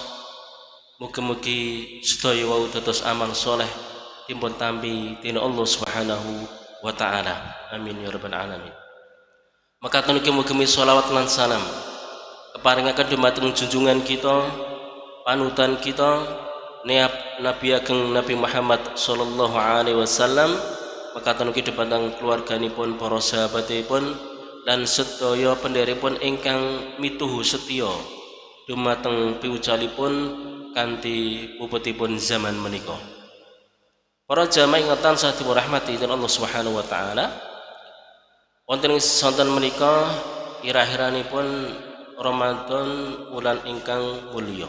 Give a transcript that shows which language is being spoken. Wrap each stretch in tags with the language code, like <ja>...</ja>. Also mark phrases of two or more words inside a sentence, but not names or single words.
<jv>Mugi-mugi sedaya wau dados amal saleh dipun tampi dening Allah</jv> <ar>سبحانه وتعالى. آمين يا رب العالمين.</ar> <jv>Maka mugi-mugi sholawat lan salam keparingaken dumateng junjungan kita, panutan kita, Nabi Ageng Nabi Muhammad</jv> <ar>صلى الله عليه وسلم,</ar> <jv>maka tanuki dumateng keluarganipun, para sahabatipun, lan sedaya pendheripun ingkang mituhu setya dumateng piwujalipun kanthi puputipun zaman menika. Para jamaah ingkang tansah dirahmati Allah</jv> <ar>سبحانه وتعالى,</ar> <jv>wonten ing sonten menika ira-iranipun Ramadan wulan ingkang mulya.</jv>